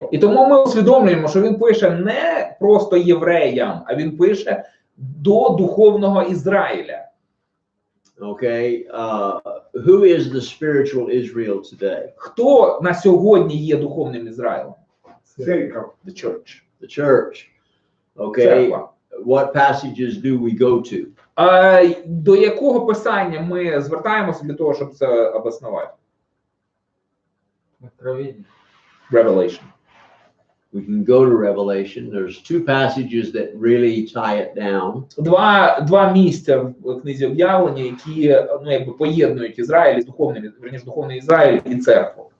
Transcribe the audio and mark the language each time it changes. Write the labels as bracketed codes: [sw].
[uk] І тому ми усвідомлюємо, що він пише не просто євреям, а він пише до духовного Ізраїля. [en] Okay, who is the spiritual Israel today? [uk] Хто на сьогодні є духовним Ізраїлем? [ru] Церковь. [en] The church. The church. Okay, [uk] Церква. [en] what passages do we go to? [uk] До якого писання ми звертаємося для того, щоб це обоснувати? [en] Revelation. We can go to Revelation. There's two passages that really tie it down. [uk] Два місця в книзі об'явлення, які якби поєднують Ізраїль з духовним, верніше духовний Ізраїль і церкву.